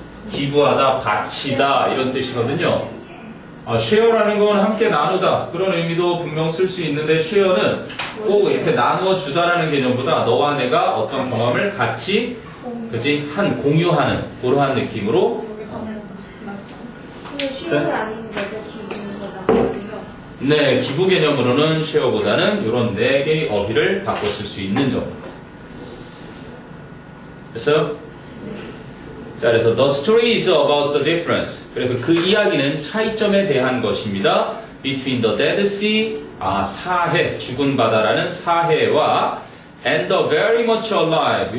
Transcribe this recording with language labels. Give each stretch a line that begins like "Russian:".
Korean: 기부하다, 바치다 이런 뜻이거든요. 쉐어라는 건 함께 나누다 그런 의미도 분명 쓸 수 있는데 쉐어는 꼭 이렇게 나누어 주다라는 개념보다 너와 내가 어떤 경험을 같이 그지 공유하는 그러한 느낌으로 근데 쉬운 아닌 거죠. 기분인 거다. 네 기부 개념으로는 쉐어보다는 이런 4개의 어휘를 바꿔 쓸 수 있는 점. 됐어요? 자, 그래서
English: the story is about the difference.
Korean: 그래서 그 이야기는 차이점에 대한 것입니다.
English: Between the Dead Sea,
Korean: 사해, 죽은 바다라는 사해와
English: and the very much alive.